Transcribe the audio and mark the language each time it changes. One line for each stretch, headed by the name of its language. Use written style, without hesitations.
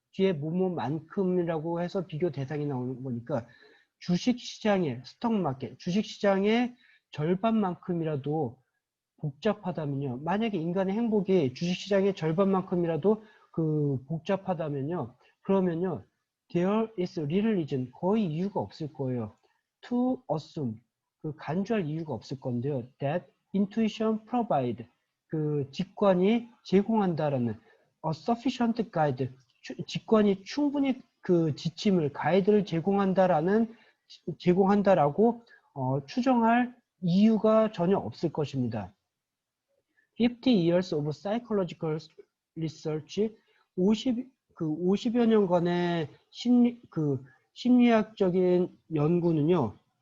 Korean: 뒤에 뭐뭐만큼이라고 해서 비교 대상이 나오는 거니까 주식시장의 스톡마켓, 주식시장의 절반만큼이라도 복잡하다면요. 만약에 인간의 행복이 주식시장의 절반만큼이라도 복잡하다면요. 그러면요.
English: There is little reason.
Korean: 거의 이유가 없을 거예요.
English: To assume.
Korean: 간주할 이유가 없을 건데요.
English: That intuition provide.
Korean: 직관이 제공한다라는
English: a sufficient guide.
Korean: 직관이 충분히 지침을, 가이드를 제공한다라고 추정할 이유가 전혀 없을 것입니다.
English: 50 years of psychological research,
Korean: 50여 년간의 심리학적인 연구는요,